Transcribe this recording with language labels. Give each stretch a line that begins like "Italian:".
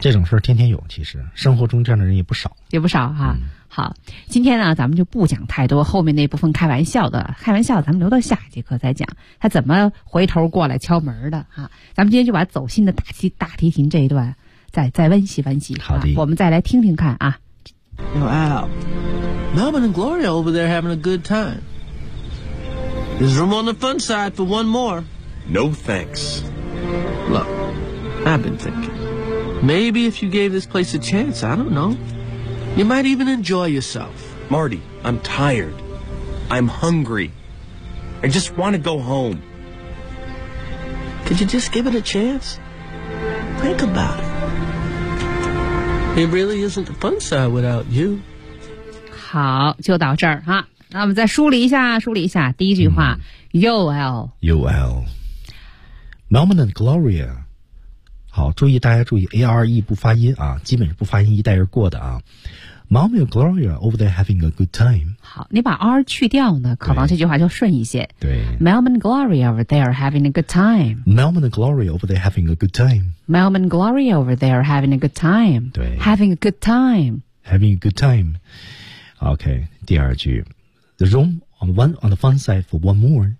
Chinese: 这种事儿天天有，其实生活中这样的人也不少。也不少哈。嗯，好，今天呢咱们就不讲太多后面那部分开玩笑咱们留到下节课再讲他怎么回头过来敲门的哈。咱们今天就把走心的大提琴这一段再温习温习。好的，我们再来听听看啊。
English: You know, Al, Melvin and Gloria over there having a good time. There's room on the fun side for one more. No thanks. Look, I've been thinking. Maybe if you gave this place a chance, I don't know. You might even enjoy yourself. Marty, I'm tired. I'm hungry. I just want to go home. Could you just give it a chance? Think about it. It really isn't the fun side without you.
Chinese: 好，就到这儿哈。那我们再梳理一下。第一句话，UL。
English: Melman and Gloria。
Chinese: 好，注意大家注意 ,ARE 不发音啊，基本是不发音，一带而过的啊。
English: Melman and Gloria over there having a good time.
Chinese: 好，你把 R 去掉呢，可能这句话就顺一些。对。
English: Melman and Gloria over there having a good time. Melman and Gloria over there having a good time. Melman Glory over there having a good time.
Chinese: 对
English: Having a good time. Having a good time. OK,
Chinese: 第二句
English: The room on the fun side for one more.